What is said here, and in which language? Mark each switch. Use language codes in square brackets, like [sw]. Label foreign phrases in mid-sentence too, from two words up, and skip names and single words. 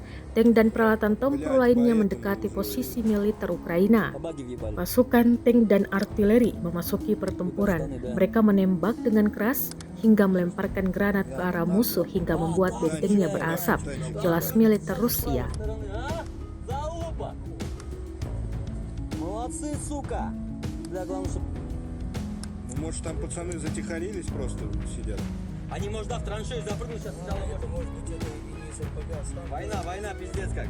[id] Tank dan peralatan tempur lainnya mendekati posisi militer Ukraina. Pasukan tank dan artileri memasuki pertempuran. Mereka menembak dengan keras hingga melemparkan granat ke arah musuh hingga membuat bentengnya berasap, jelas militer Rusia. [ru] Молодцы, сука! Да, главное, чтобы... Ну, может, там пацаны затихарились, просто сидят. Они, может, да, в траншею запрыгнут сейчас. Может быть, это и не из РПГ останется. Война, пиздец как.